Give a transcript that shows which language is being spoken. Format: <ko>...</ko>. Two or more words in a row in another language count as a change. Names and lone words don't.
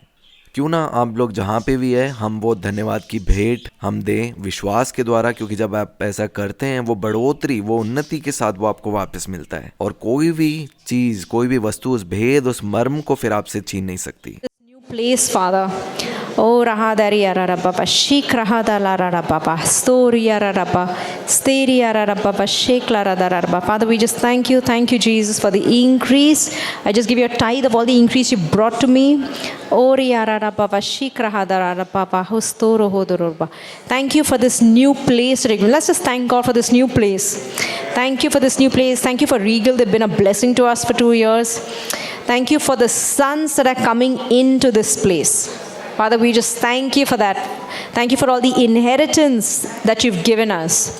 <hi>क्यों ना आप लोग जहाँ पे भी है, हम वो धन्यवाद की भेंट हम दें विश्वास के द्वारा, क्योंकि जब आप ऐसा करते हैं वो बढ़ोतरी, वो उन्नति के साथ वो आपको वापस मिलता है, और कोई भी चीज, कोई भी वस्तु उस भेद, उस मर्म को फिर आपसे छीन नहीं सकती।</hi> <en>New place, Father. Oh, rahadari ararababa, shik rahadalarababa, stori araraba, steri ararababa, shik laradarababa. Father, we just thank you, Jesus, for the increase. I just give you a tithe of all the increase you brought to me. Ori ararababa, shik rahadarababa, hostoro hodoroba. Thank you for this new place, Regal. Let's just thank God for this new place. Thank you for this new place. Thank you for Regal. They've been a blessing to us for 2 years. Thank you for the sons that are coming into this place. Father, we just thank you for that. Thank you for all the inheritance that you've given us.</en>